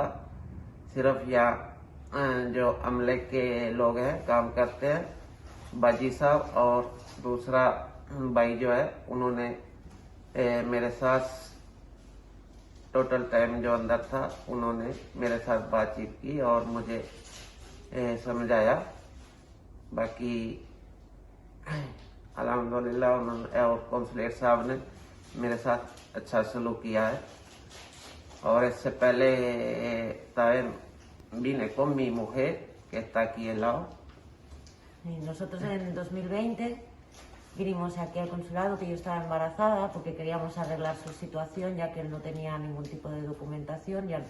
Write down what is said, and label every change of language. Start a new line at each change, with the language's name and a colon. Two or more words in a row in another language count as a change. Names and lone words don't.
Urdu: صرف یہاں جو عملے کے لوگ ہیں کام کرتے ہیں، باجی صاحب اور دوسرا بھائی جو ہے، انہوں نے میرے ساتھ
English: total time
Urdu: جو اندر تھا انہوں نے میرے ساتھ بات چیت کی اور مجھے سمجھایا. باقی الحمدللہ انہوں نے اور کونسلیٹ صاحب نے میرے ساتھ اچھا سلوک کیا ہے. اور اس سے
Spanish: pele también vine con mi mujer que está aquí al lado. Nosotros en 2020 vinimos aquí al consulado, que yo estaba embarazada, porque queríamos arreglar su situación, ya que él no tenía ningún tipo de documentación, y al